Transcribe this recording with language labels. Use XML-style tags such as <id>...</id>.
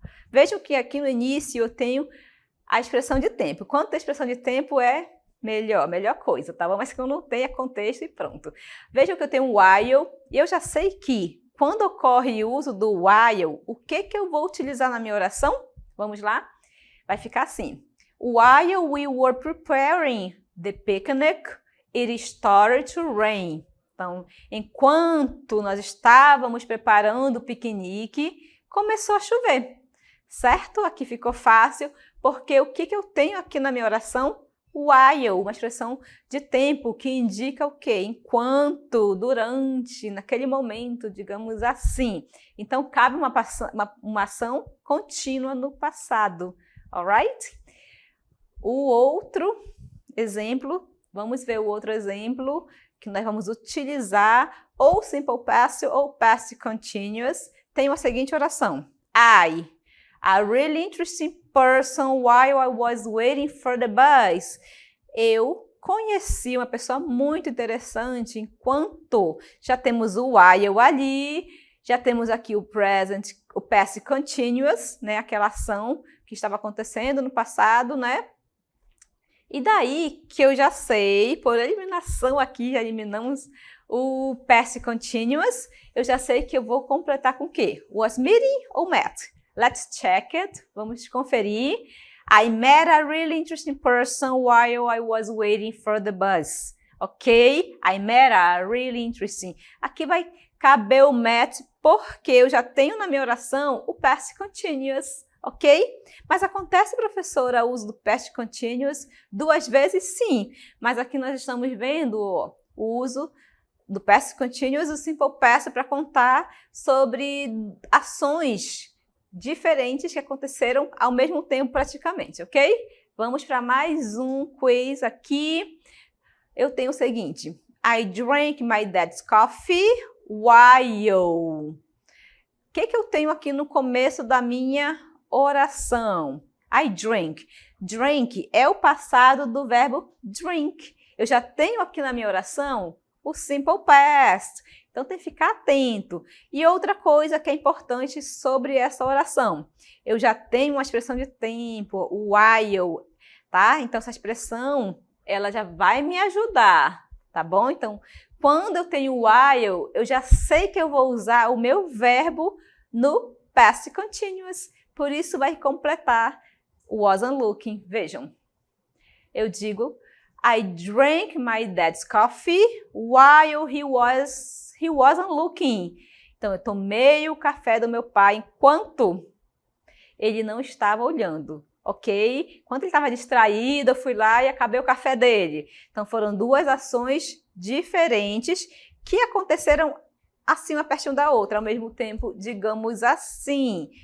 <pt>Vejam que aqui no início eu tenho a expressão de tempo. Quanto a expressão de tempo é melhor coisa, tá bom? Mas que eu não tenha contexto e pronto. Vejam que eu tenho um while e eu já sei que quando ocorre o uso do while, o que eu vou utilizar na minha oração? Vamos lá? Vai ficar assim.</pt> <en>While we were preparing the picnic, it started to rain.</en> <pt>Então, enquanto nós estávamos preparando o piquenique, começou a chover, certo? Aqui ficou fácil, porque o que eu tenho aqui na minha oração? While, uma expressão de tempo que indica o quê? Enquanto, durante, naquele momento, digamos assim. Então, cabe uma ação contínua no passado, alright? O outro exemplo, vamos ver o outro exemplo, que nós vamos utilizar ou simple past ou past continuous, tem a seguinte oração.</pt> <en>A really interesting person while I was waiting for the bus.</en> <pt>Eu conheci uma pessoa muito interessante enquanto já temos o while ali, já temos aqui o present, o past continuous, né, aquela ação que estava acontecendo no passado, né? E daí que eu já sei, por eliminação aqui, já eliminamos o past continuous, eu já sei que eu vou completar com o quê?</pt> <en>Was meeting ou met? Let's check it.</en> <pt>Vamos conferir.</pt> <en>I met a really interesting person while I was waiting for the bus. Ok? I met a really interesting.</en> <pt>Aqui vai caber o met porque eu já tenho na minha oração o past continuous. Ok? Mas acontece, professora, o uso do past continuous 2 vezes? Sim. Mas aqui nós estamos vendo o uso do past continuous e o simple past para contar sobre ações diferentes que aconteceram ao mesmo tempo praticamente, ok? Vamos para mais um quiz aqui. Eu tenho o seguinte.</pt> <en>I drank my dad's coffee while.</en> <pt>O que eu tenho aqui no começo da minha oração?</pt> <en>I drank.</en> <pt>Drink é o passado do verbo drink. Eu já tenho aqui na minha oração o simple past. Então, tem que ficar atento. E outra coisa que é importante sobre essa oração. Eu já tenho uma expressão de tempo, o while, tá? Então, essa expressão, ela já vai me ajudar, tá bom? Então, quando eu tenho while, eu já sei que eu vou usar o meu verbo no past continuous. Por isso, vai completar o</pt> <en>wasn't looking.</en> <pt>Vejam. Eu digo,</pt> <en>I drank my dad's coffee while he wasn't looking.</en> <pt>Então, eu tomei o café do meu pai enquanto ele não estava olhando, ok? Enquanto ele estava distraído, eu fui lá e acabei o café dele. Então, foram 2 ações diferentes que aconteceram assim, uma pertinho da outra, ao mesmo tempo, digamos assim.</pt>